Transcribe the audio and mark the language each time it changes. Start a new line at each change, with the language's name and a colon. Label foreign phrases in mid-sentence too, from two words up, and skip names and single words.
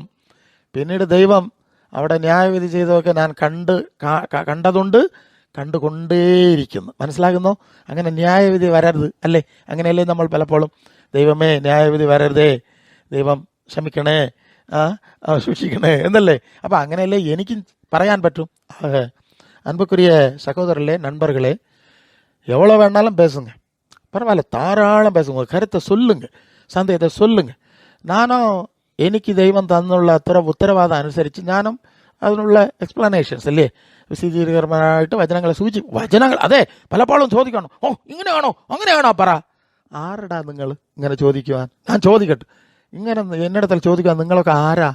Malayalam: പിന്നീട് ദൈവം അവിടെ ന്യായവിധി ചെയ്തതൊക്കെ ഞാൻ കണ്ടതുണ്ട്, കണ്ടുകൊണ്ടേയിരിക്കുന്നു. മനസ്സിലാകുന്നു? അങ്ങനെ ന്യായവിധി വരരുത്, അല്ലേ? അങ്ങനെയല്ലേ നമ്മൾ പലപ്പോഴും ദൈവമേ ന്യായവിധി വരരുതേ, ദൈവം ക്ഷമിക്കണേ, സൂക്ഷിക്കണേ എന്നല്ലേ? അപ്പം അങ്ങനെയല്ലേ എനിക്ക് പറയാൻ പറ്റും.
Tamil: அன்புக்குரிய சகோதரர்களே, நண்பர்களே, எவ்வளோ வேணாலும் பேசுங்க, பரவாயில்ல, தாராளம் பேசுங்க, கருத்தை சொல்லுங்க, சந்தேகத்தை சொல்லுங்க.
Malayalam: நானும் എനിക്ക് ദൈവം തന്നുള്ള ഉത്തരവാദം അനുസരിച്ച് ഞാനും അതിനുള്ള എക്സ്പ്ലനേഷൻസ്, അല്ലേ, വിശദീകരണമായിട്ട് വചനങ്ങൾ അതെ പലപ്പോഴും ചോദിക്കണം. ഓ ഇങ്ങനെയാണോ അങ്ങനെയാണോ പറ. ആരടാ നിങ്ങൾ ഇങ്ങനെ ചോദിക്കുവാൻ? ഞാൻ ചോദിക്കട്ടെ, ഇങ്ങനെ എന്നിടത്തിൽ ചോദിക്കാൻ നിങ്ങളൊക്കെ ആരാ?